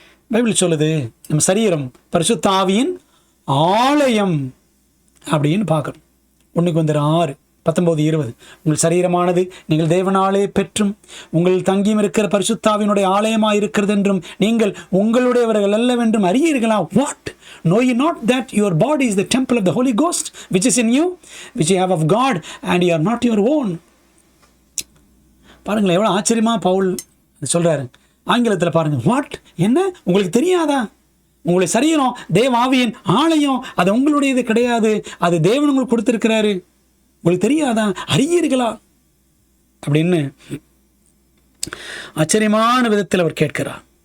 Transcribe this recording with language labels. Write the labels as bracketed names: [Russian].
[Tamil] Bible சொல்லுது, நம்ம சரீரம் பரிசுத்த ஆவியின் ஆலயம் அப்படின்னு பார்க்கணும். 1 Corinthians 6:19-20. உங்கள் சரீரமானது நீங்கள் தேவனாலே பெற்றும் உங்கள் தங்கியும் இருக்கிற பரிசுத்தாவினுடைய ஆலயமாக இருக்கிறது என்றும் நீங்கள் உங்களுடையவர்கள் அல்லவென்றும் அறியீர்களா? [English] What? Know ye not that your body is the temple of the Holy Ghost which is in you, which you have of God, and you are not your own? [Tamil] பாருங்களேன், எவ்வளோ ஆச்சரியமா பவுல் சொல்றாரு. ஆங்கிலத்தில் பாருங்க, வாட், என்ன உங்களுக்கு தெரியாதா? உங்களுடைய சரீரம் தேவ ஆவியின் ஆலயம், அது உங்களுடையது கிடையாது, அது தேவன் உங்களுக்கு கொடுத்திருக்கிறாரு, உங்களுக்கு தெரியாதா? அறியீர்களா அப்படின்னு ஆச்சரியமான விதத்தில் அவர் கேட்கிறார்.